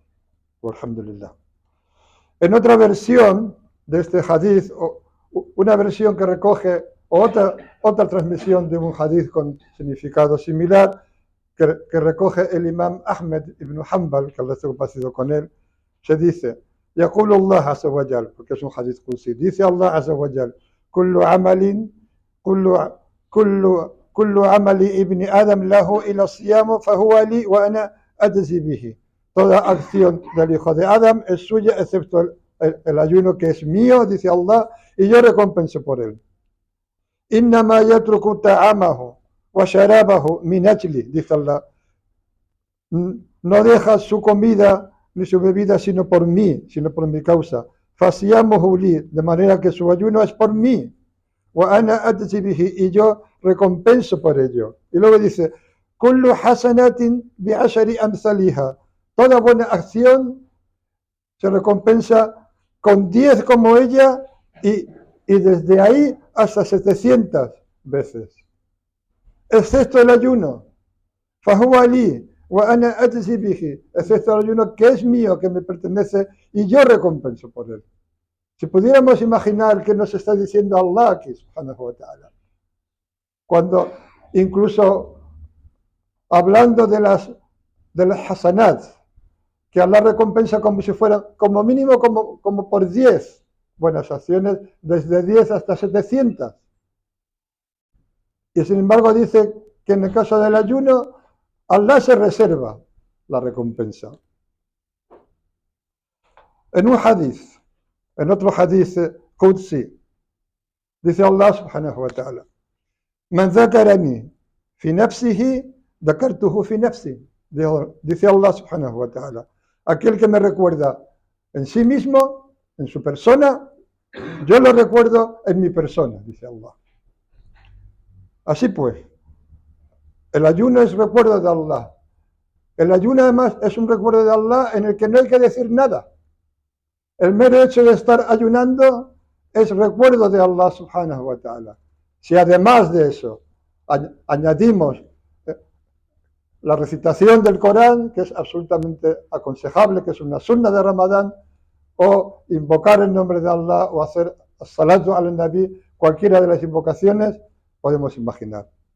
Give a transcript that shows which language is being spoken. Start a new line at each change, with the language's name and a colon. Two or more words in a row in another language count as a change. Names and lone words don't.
Spanish: Alhamdulillah. En otra versión de este hadith, una versión que recoge otra transmisión de un hadith con significado similar, que recoge el imam Ahmed ibn Hanbal, que Allah esté complacido con él, se dice,
Arabic: يقول الله عز وجل,
Spanish: porque es un hadith qudsi, dice Allah
Arabic: عز وجل, كل عمل ابن آدم له إلى الصيام فهو لي وأنا أجزي به.
Spanish: Toda acción del hijo de Adam es suya, excepto el ayuno que es mío, dice Allah, y yo recompenso por él.
Arabic: إنما يترك طعامه وشرابه من أجلي,
Spanish: dice Allah. No deja su comida ni su bebida sino por mí, sino por mi causa.
Arabic: فصيامه لي,
Spanish: de manera que su ayuno es por mí.
Arabic: وأنا أجزي به,
Spanish: y yo recompenso por ello. Y luego dice,
Arabic: كل حسنات بعشر أمثالها.
Spanish: Toda buena acción se recompensa con 10 como ella y desde ahí hasta 700 veces. Excepto el ayuno.
Arabic: فهو لي وأنا أجزي به.
Spanish: Excepto el ayuno que es mío, que me pertenece y yo recompenso por él. Si pudiéramos imaginar que nos está diciendo Allah aquí,
Arabic: سبحانه وتعالى,
Spanish: cuando incluso hablando de las hasanat, que Allah recompensa como si fueran, como mínimo, como por 10 buenas acciones, desde 10 hasta 700. Y sin embargo dice que en el caso del ayuno, Allah se reserva la recompensa. En un hadith, en otro hadith qudsi, dice
Arabic: الله سبحانه وتعالى, من ذكرني في نفسه ذكرته في نفسي.
Spanish: Dice
Arabic: الله سبحانه وتعالى,
Spanish: aquel que me recuerda en sí mismo, en su persona, yo lo recuerdo en mi persona, dice Allah. Así pues, el ayuno es recuerdo de Allah. El ayuno además es un recuerdo de Allah en el que no hay que decir nada. El mero hecho de estar ayunando es recuerdo de
Arabic: الله سبحانه وتعالى.
Spanish: Si además de eso añadimos la recitación del Corán, que es absolutamente aconsejable, que es una sunna de Ramadán, o invocar el nombre de Allah o hacer
Arabic: صلاة النبي,
Spanish: cualquiera de las invocaciones, podemos imaginar.